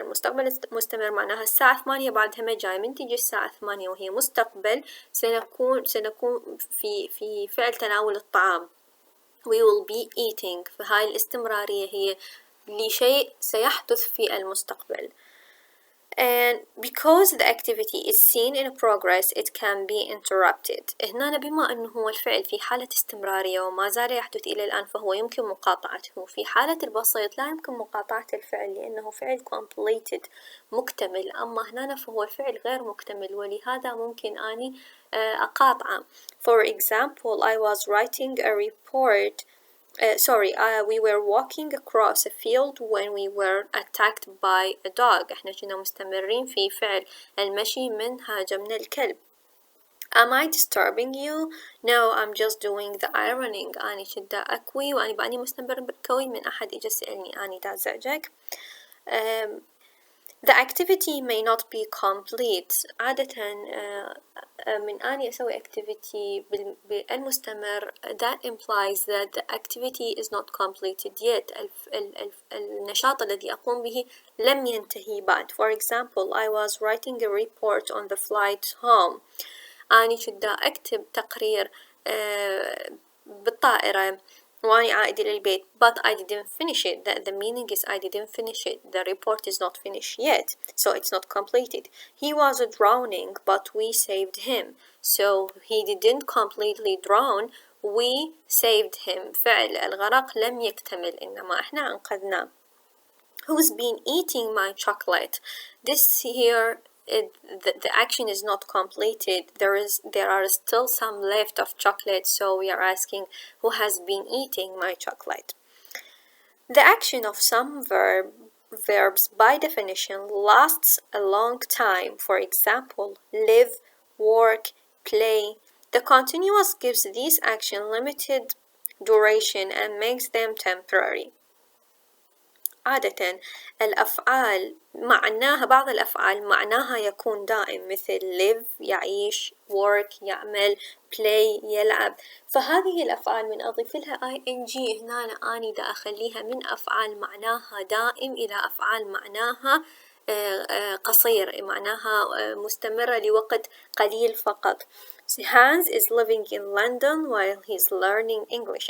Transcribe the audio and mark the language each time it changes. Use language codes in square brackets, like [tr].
[ar] المستقبل المستمر معناها الساعة 8 بعدها ما جاي، من تجي الساعة 8 وهي مستقبل سنكون في فعل تناول الطعام. [en] We will be eating. [ar] فهاي الاستمرارية هي لشيء سيحدث في المستقبل. [en] And because the activity is seen in progress, it can be interrupted. [ar] هنا بما أنه هو الفعل في حالة استمرارية وما زال يحدث إلى الآن، فهو يمكن مقاطعته. في حالة البسيط لا يمكن مقاطعة الفعل لأنه فعل completed مكتمل، أما هنا فهو فعل غير مكتمل، ولهذا ممكن أني أقاطعه. [en] For example, I was writing a report. We were walking across a field when we were attacked by a dog. [ar] احنا كنا مستمرين في فعل المشي من هاجمنا الكلب. [en] Am I disturbing you? No, I'm just doing the ironing. [ar] أنا شدا أكوي وأنا بأني مستمر بالكوي من أحد إجا سألني أنا دا زعجك. [en] The activity may not be complete. [ar] عادة من أني أسوي [en] activity بالمستمر that implies that the activity is not completed yet. [ar] النشاط الذي أقوم به لم ينتهي بعد. [en] For example, I was writing a report on the flight home. [ar] أنا شدا أكتب تقرير بالطائرة وأنا عائد إلى البيت. [en] But I didn't finish it. The meaning is I didn't finish it. The report is not finished yet, so it's not completed. He was drowning, but we saved him. So he didn't completely drown. We saved him. [ar] فعل الغرق لم يكتمل، إنما إحنا أنقذناه. [en] Who's been eating my chocolate? This here, the action is not completed. There are still some left of chocolate, so we are asking who has been eating my chocolate. The action of some verbs by definition lasts a long time. For example, live, work, play. The continuous gives these actions limited duration and makes them temporary. [ar] عادة الأفعال معناها بعض الأفعال معناها يكون دائم مثل live يعيش work يعمل play يلعب فهذه الأفعال من أضيف لها ing هنا أني دا أخليها من أفعال معناها دائم إلى أفعال معناها قصير معناها مستمرة لوقت قليل فقط. [en] Hans is living in London while he's learning English.